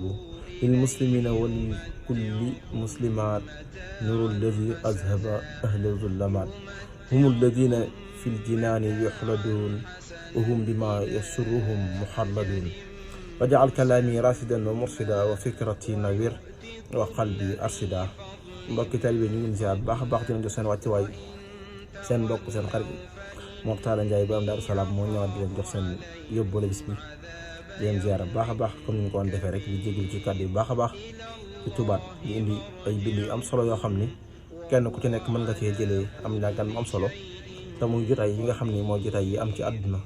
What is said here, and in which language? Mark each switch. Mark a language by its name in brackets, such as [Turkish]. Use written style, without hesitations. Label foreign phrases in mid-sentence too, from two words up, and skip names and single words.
[Arabic] للمسلمين ولكل مسلمات نور الذي أذهب أهل الظلمات. هم الذين في الجنان يحلدون وهم بما يسرهم محلدون. وجعل كلامي راشدا ومرشدا وفكرتي نوير وقلبي أرشدا. [Wolof] mbokki taalibe ñu ngi ziar bu baax a baax di leen jox seen wàccuwaay. seen mbokk seen xarit Mor Talla Ndiaye bu am Daaru Salaam moo ñëwaat di leen jox seen yóbboole bis bi di leen ziar bu baax a baax comme ni ñu ko doon defee rek di jégalu ci kàddu yu baax a baax ci tubaat di indi ay bind yu am solo yoo xam ni kenn ku ci nekk mën nga cee jëlee am njàngat mu am solo te muy jotaay yi nga xam ni mooy jotaay yi am ci àdduna.